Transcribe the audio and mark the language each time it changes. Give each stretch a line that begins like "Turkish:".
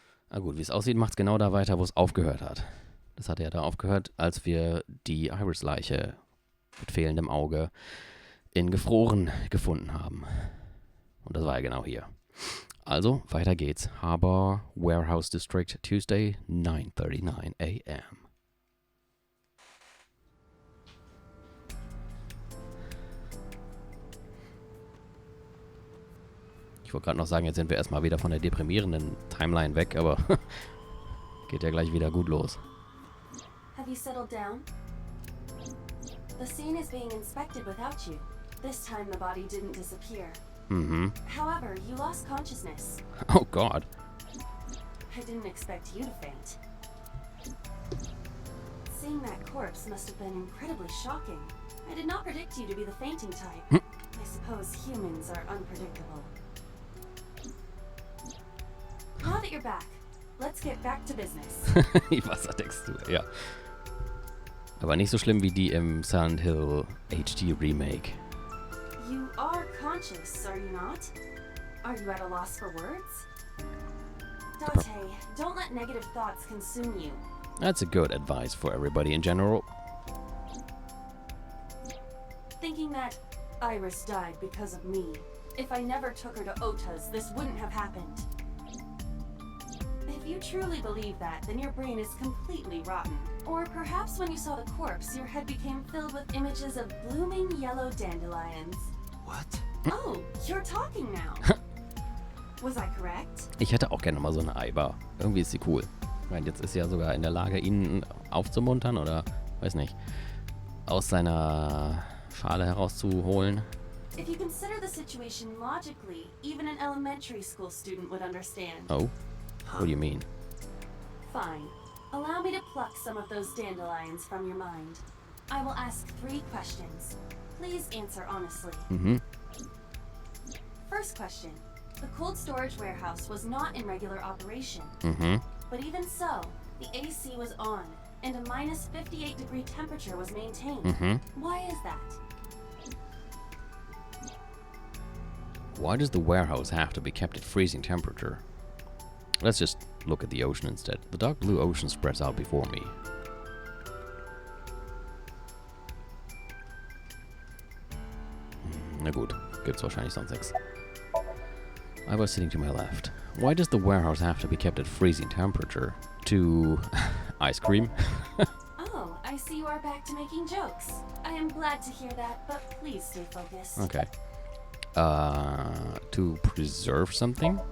German: Na gut, wie es aussieht, macht es genau da weiter, wo es aufgehört hat. Das hatte ja da aufgehört, als wir die Iris-Leiche mit fehlendem Auge in gefroren gefunden haben. Und das war ja genau hier. Also, weiter geht's.
English: Harbor Warehouse District, Tuesday, 9:39 a.m.
German: Ich wollte gerade noch sagen, jetzt sind wir erstmal wieder von der deprimierenden Timeline weg, aber geht ja gleich wieder gut los.
English: Have you settled down? The scene is being inspected without you. This time the body didn't disappear. Mhm. However, you lost consciousness. Oh God. I didn't expect you to faint. Seeing that corpse must have been incredibly shocking. I did not predict you to be the fainting type. I suppose humans are unpredictable. Now that you're back, let's get back to business.
German: Die Wassertextur, ja. Aber nicht so schlimm wie die im Silent Hill HD Remake.
English: You are conscious, are you not? Are you at a loss for words? Date, don't let negative thoughts consume you. That's a good advice for everybody in general. Thinking that Iris died because of me. If I never took her to Ota's, this wouldn't have happened. If you truly believe that, then your brain is completely rotten. Or perhaps when you saw the corpse, your head became filled with images of blooming yellow dandelions. What? Oh, you're talking now. Was I correct?
German: Ich hätte auch gerne mal so eine Eiber. Irgendwie ist sie cool. Ich meine, jetzt ist sie ja sogar in der Lage, ihn aufzumuntern oder, weiß nicht, aus seiner Schale herauszuholen.
English: If you consider the situation logically, even an elementary school student would understand. Oh? What do you mean? Fine. Allow me to pluck some of those dandelions from your mind. I will ask 3 questions. Please answer honestly. Mhm. First question. The cold storage warehouse was not in regular operation. Mhm. But even so, the AC was on, and a minus 58-degree temperature was maintained. Mhm. Why is that? Why does the warehouse have to be kept at freezing temperature? Let's just look at the ocean instead. The dark blue ocean spreads out before me.
German: Na gut, gibt's wahrscheinlich sonst nichts.
English: I was sitting to my left. Why does the warehouse have to be kept at freezing temperature? To ice cream? Oh, I see you are back to making jokes. I am glad to hear that, but please stay focused. Okay. To preserve something?